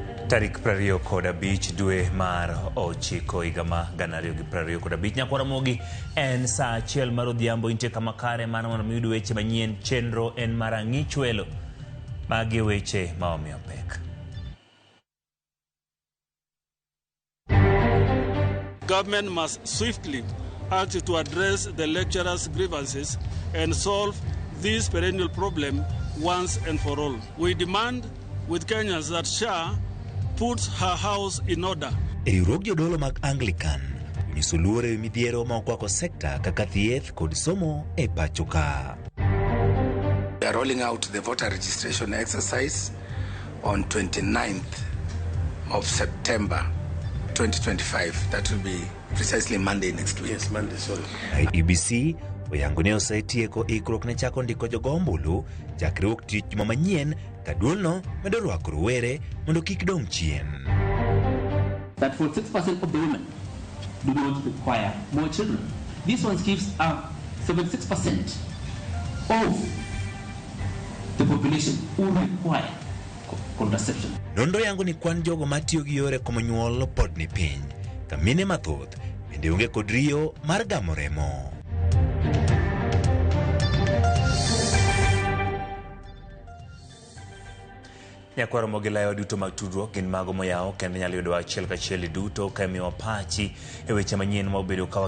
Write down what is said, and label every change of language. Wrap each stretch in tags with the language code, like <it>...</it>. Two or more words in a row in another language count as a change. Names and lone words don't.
<luo>Tarik 25 dwe mar ochiko higa ma 2025 nyakwara mogi en saa achiel mar odhiambo inte kama kare mana mondo miyud weche manyien chenro en mar ang'ich welo magi weche ma omiyo pek.</luo> <en>Government must swiftly act to address the lecturers' grievances and solve this perennial problem once and for all. We demand with Kenyans that SHA puts her house in order.</en> <luo>Riwruok jodolo mag Anglican nyiso luor ewi midhiero ma okwako sekta kaka thieth kod somo e pacho ka.</luo> <en>We are rolling out the voter registration exercise on 29th of September 2025. That will be precisely Monday next week. Yes, Monday, sorry.</en> <luo>IEBC oyango ne osetieko ikruok ne chako ndiko jogo ombulu chakre wuok tich manyien ka duolno medo rwako rowere mondo kik dong chien.</luo> <en>That 46% of the women do not require more children. This one gives 76% of the population who require contraception.</en> <luo>Nondo yango ni kwan jogo matiyo gi yore komo nyuol pod ni piny. Kamine mathoth bende onge kod riyo mar gamo remo. Nyakwaro mogilayo duto mag tudruok gin mago moyaw kendo nyalo yudo achiel kachiel duto ka miwa pachi e weche manyien ma obedo ka</luo>